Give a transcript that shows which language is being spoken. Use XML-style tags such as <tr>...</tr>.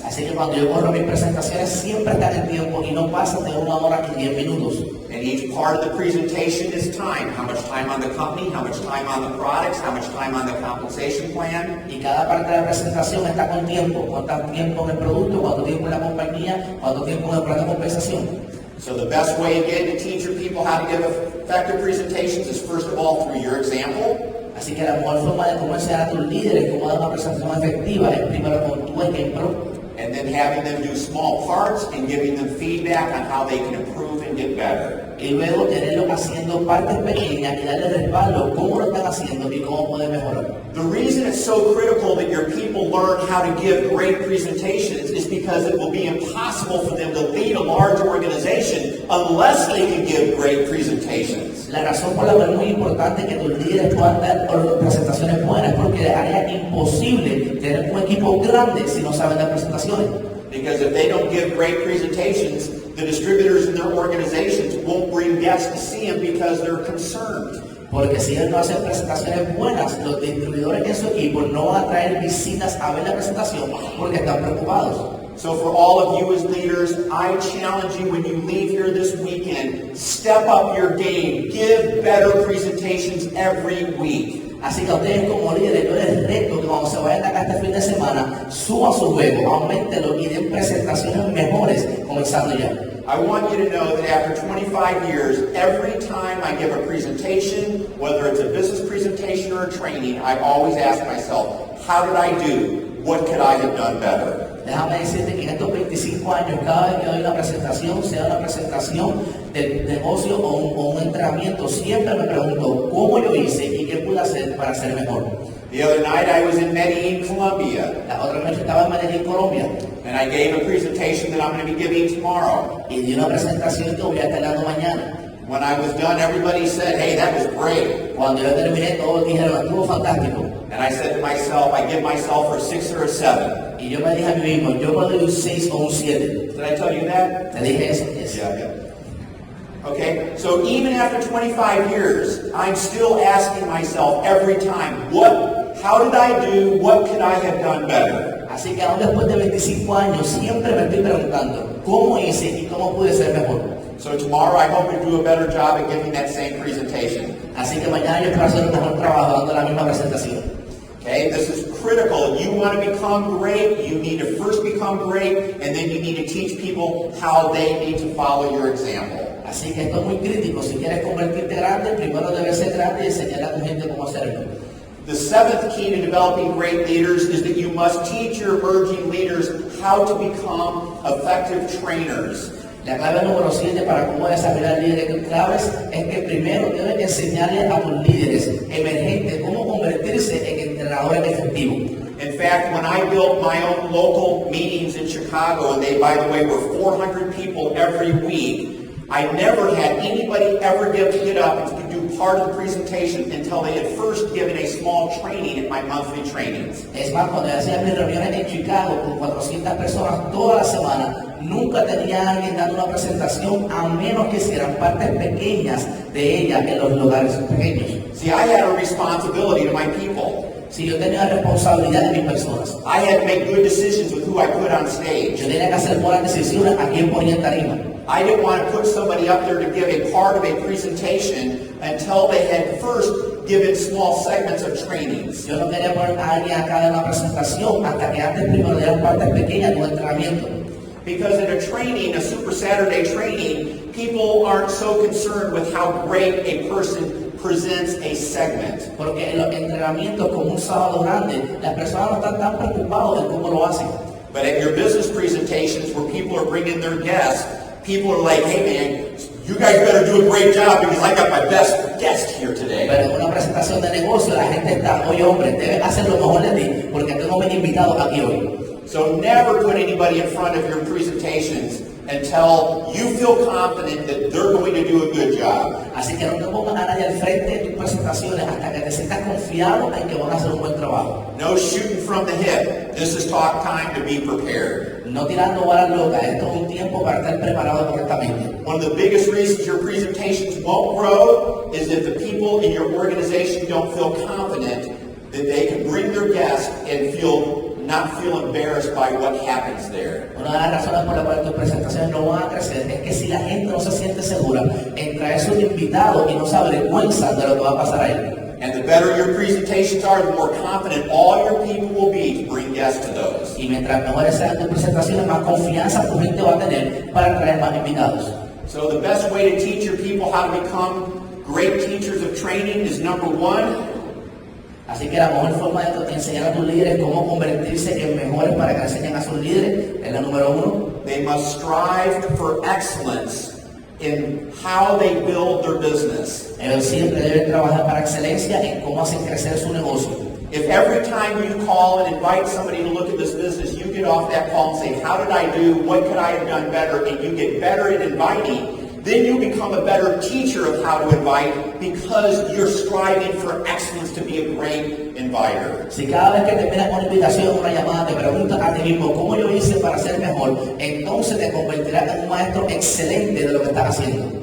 <es>Así que cuando yo corro mis presentaciones siempre están en tiempo y no pasan de 1 hora y 10 minutos.</es> <en>And each part of the presentation is time. How much time on the company, how much time on the products, how much time on the compensation plan.</en> <es>Y cada parte de la presentación está con tiempo. Cuánto tiempo en el producto, cuánto tiempo en la compañía, cuánto tiempo en el plan de compensación.</es> <en>So the best way again to teach your people how to give effective presentations is first of all through your example.</en> <es>Así que la mejor forma de cómo enseñar a tus líderes cómo dar una presentación efectiva es primero con tu ejemplo.</es> <en>And then having them do small parts and giving them feedback on how they can improve and get better.</en> <es>Y luego tenerlos haciendo partes pequeñas y darle respaldo cómo lo están haciendo y cómo pueden mejorar.</es> <en>The reason it's so critical that your people learn how to give great presentations is because it will be impossible for them to lead a large organization unless they can give great presentations.</en> <es>La razón por la cual es muy importante que tus líderes puedan dar presentaciones buenas es porque haría imposible tener un equipo grande si no saben dar presentaciones.</es> <en>Because if they don't give great presentations, the distributors in their organizations won't bring guests to see them because they're concerned.</en> <es>Porque si ellos no hacen presentaciones buenas, los distribuidores en su equipo no van a traer visitas a ver la presentación porque están preocupados.</es> <en>So for all of you as leaders, I challenge you when you leave here this weekend, step up your game, give better presentations every week.</en> <es>Así que a ustedes como líderes, yo les reto que cuando se vayan acá este fin de semana, suban su juego, aumentenlo y den presentaciones mejores comenzando ya.</es> <en>I want you to know that after 25 years, every time I give a presentation, whether it's a business presentation or a training, I always ask myself, how did I do? What could I have done better?</en> <es>Déjame decirte que en estos 25 años, cada vez que doy una presentación, sea una presentación de negocio o un entrenamiento, siempre me pregunto cómo yo hice y qué pude hacer para ser mejor.</es> <en>The other night I was in Medellin, Colombia.</en> <es>La otra noche estaba en Medellín, Colombia.</es> <en>And I gave a presentation that I'm going to be giving tomorrow.</en> <es>Y di una presentación que voy a estar dando mañana.</es> <en>When I was done, everybody said, hey, that was great.</en> <es>Cuando yo terminé, todos dijeron, estuvo fantástico.</es> <en>And I said to myself, I give myself a 6 or a 7.</en> <es>Y yo me dije a mí mismo, yo puedo dar un 6 o un 7.</es> <en>Did I tell you that?</en> <es>Te dije eso, yes.</es> <en>Yeah. Okay, so even after 25 years, I'm still asking myself every time, how did I do? What could I have done better?</en> <es>Así que aún después de 25 años, siempre me estoy preguntando, ¿cómo hice y cómo pude ser mejor?</es> <en>So tomorrow I hope to do a better job at giving that same presentation.</en> <es>Así que mañana yo espero hacer un mejor trabajo dando la misma presentación.</es> <en>Okay, this is critical. You want to become great, you need to first become great, and then you need to teach people how they need to follow your example.</en> <es>Así que esto es muy crítico. Si quieres convertirte grande, primero debes ser grande y enseñar a tu gente cómo hacerlo.</es> <en>The seventh key to developing great leaders is that you must teach your emerging leaders how to become effective trainers.</en> <es>La clave número 7 para cómo desarrollar líderes claves es que primero debes enseñarle a tus líderes emergentes cómo convertirse en entrenadores efectivos.</es> <en>In fact, when I built my own local meetings in Chicago, and they, by the way, were 400 people every week, I never had anybody ever get up and do part of the presentation until they had first given a small training in my monthly trainings.</en> <es>Es más, cuando yo hacía mis reuniones en Chicago con 400 personas toda la semana, nunca tenía a alguien dando una presentación a menos que hicieran partes pequeñas de ella en los lugares pequeños.</es> <en>See, I had a responsibility to my people.</en> <es>Si yo tenía responsabilidad de mis personas.</es> <en>I had to make good decisions with who I put on stage.</en> <es>Yo tenía que hacer buenas decisiones a quién ponía en tarima.</es> <en>I didn't want to put somebody up there to give a part of a presentation until they had first given small segments of trainings.</en> <es>Yo no quería poner a alguien acá de una presentación hasta que antes primero dieran partes pequeñas de un entrenamiento.</es> <en>Because in a training, a Super Saturday training, people aren't so concerned with how great a person presents a segment.</en> <es>Porque en los entrenamientos como un sábado grande, las personas no están tan preocupadas de cómo lo hacen.</es> <en>But at your business presentations where people are bringing their guests, people are like, hey man, you guys better do a great job because I got my best guest here today.</en> <es>Pero en una presentación de negocio la gente está, oye hombre, debes hacer lo mejor de ti porque tengo bien invitados aquí hoy.</es> <en>So never put anybody in front of your presentations until you feel confident that they're going to do a good job.</en> <es>Así que no te pongas a nadie al frente de tus presentaciones hasta que te sientas confiado en que van a hacer un buen trabajo.</es> <en>No shooting from the hip. This is talk time to be prepared.</en> <es>No tirando balas locas, esto es un tiempo para estar preparado correctamente.</es> <en>One of the biggest reasons your presentations won't grow is if the people in your organization don't feel confident that they can bring their guests and not feel embarrassed by what happens there.</en> <es>Una de las razones por las cuales tus presentaciones no van a crecer es que si la gente no se siente segura en traer sus invitados y no se avergüenza de lo que va a pasar ahí.</es> <en>And the better your presentations are, the more confident all your people will be to bring guests to those.</en> <es>Y mientras mejores sean tus presentaciones, más confianza tu gente va a tener para traer más invitados.</es> <en>So the best way to teach your people how to become great teachers of training is number one.</en> <es>Así que la mejor forma de enseñar a tus líderes cómo convertirse en mejores para que enseñen a sus líderes es la número uno.</es> <en>They must strive for excellence in how they build their business.</en> <es>Ellos siempre deben trabajar para excelencia en cómo hacen crecer su negocio.</es> <en>If every time you call and invite somebody to look at this business, you get off that call and say, how did I do? What could I have done better? And you get better at inviting, then you become a better teacher of how to invite because you're striving for excellence to be a great inviter.</en> <es>Si cada vez que terminas una invitación o una llamada te preguntas a ti mismo cómo yo hice para ser mejor, entonces te convertirás en un maestro excelente de lo que estás haciendo.</es>